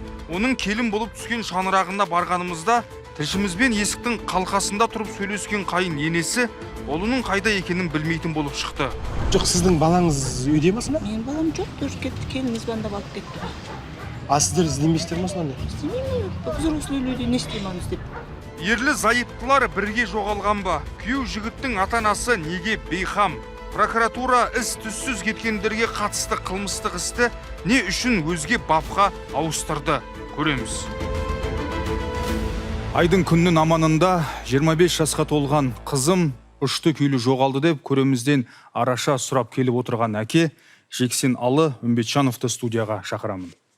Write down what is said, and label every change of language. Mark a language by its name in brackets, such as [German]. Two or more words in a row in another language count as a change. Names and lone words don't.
[Kazakh] Оның келін болып түскен шаңырағына барғанымызда тілшімізбен есіктің қалқасында тұрып сөйлескен қайын енесі ұлының қайда екенін білмейтін болып шықты. Жоқ, сіздің балаңыз үйде ме сонда? Менің балам жоқ, дұрыс кетті, келініміз звондап алып кетті. Сіздер іздемейсіздер ме сонда? Істемеймін, [Russian] взрослый люди [Kazakh] не істейміз деп. Ерлі зайыптылар бірге жоғалған ба? Күйеу жігіттің ата-анасы неге бейхам? Прокуратура із-түссіз кеткендерге қатысты қылмыстық істі не үшін өзге бапқа ауыстырды? Көреміз. Айдың күннің аманында 25 жасқа толған қызым ұшты күйлі жоғалды деп көремізден араша сұрап келіп отырған әке Жексен Алы Үмбетжановты студияға шақырамын.